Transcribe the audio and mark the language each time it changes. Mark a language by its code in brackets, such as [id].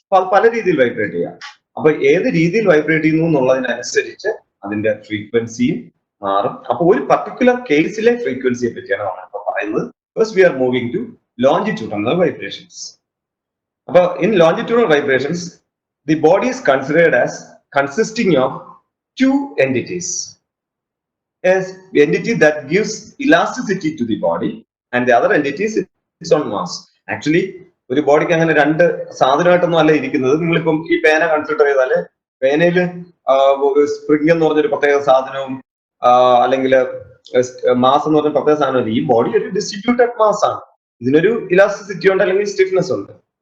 [ml] അപ്പൊ അത് പല രീതിയിൽ വൈബ്രേറ്റ് ചെയ്യാം. അപ്പൊ ഏത് രീതിയിൽ വൈബ്രേറ്റ് ചെയ്യുന്നു എന്നുള്ളതിനനുസരിച്ച് അതിന്റെ ഫ്രീക്വൻസിയും മാറും. അപ്പൊ ഒരു പർട്ടിക്കുലർ കേസിലെ ഫ്രീക്വൻസിയെ പറ്റിയാണ് നമ്മളിപ്പോ പറയുന്നത്. [en] First we are moving to longitudinal vibrations. [ml] അപ്പൊ [en] In longitudinal vibrations the body is considered as consisting of two entities. As the entity that gives elasticity to the body and the other entity is its own mass. [ml] Actually ഒരു ബോഡിക്ക് അങ്ങനെ രണ്ട് സാധനമായിട്ടൊന്നും അല്ല ഇരിക്കുന്നത്. നിങ്ങളിപ്പം ഈ പേന കൺസിഡർ ചെയ്താല് പേനയിൽ സ്പ്രിംഗ് എന്ന് പറഞ്ഞൊരു പ്രത്യേക സാധനവും അല്ലെങ്കിൽ മാസ് എന്ന് പറഞ്ഞ പ്രത്യേക സാധനവും. ഈ ബോഡി ഒരു ഡിസ്ട്രിബ്യൂട്ടഡ് മാസ് ആണ്. ഇതിനൊരു ഇലാസ്റ്റിസിറ്റി ഉണ്ട് അല്ലെങ്കിൽ സ്റ്റിഫ്നെസ് ഉണ്ട്.